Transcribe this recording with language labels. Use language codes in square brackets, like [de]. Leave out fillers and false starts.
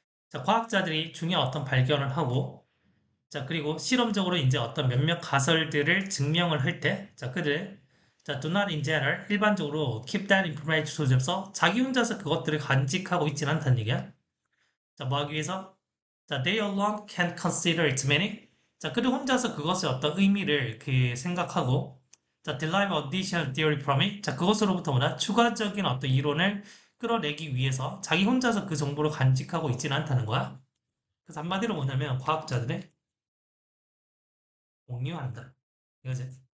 [ko] 자, 과학자들이 중요한 어떤 발견을 하고 자, 그리고 실험적으로 이제 어떤 몇몇 가설들을 증명을 할 때, 자, 그들, 자, [en] do not in general, [ko] 일반적으로 [en] keep that information to themselves, [ko] 자기 혼자서 그것들을 간직하고 있지는 않다는 얘기야. 자, 뭐 하기 위해서? [en] 자, they alone can consider its meaning. [ko] 자, 그들 혼자서 그것의 어떤 의미를 그 생각하고, 자, [en] derive additional theory from it. [ko] 자, 그것으로부터 뭐냐? 추가적인 어떤 이론을 끌어내기 위해서 자기 혼자서 그 정보를 간직하고 있지는 않다는 거야. 그래서 한마디로 뭐냐면 과학자들의 공유한다. 이거지.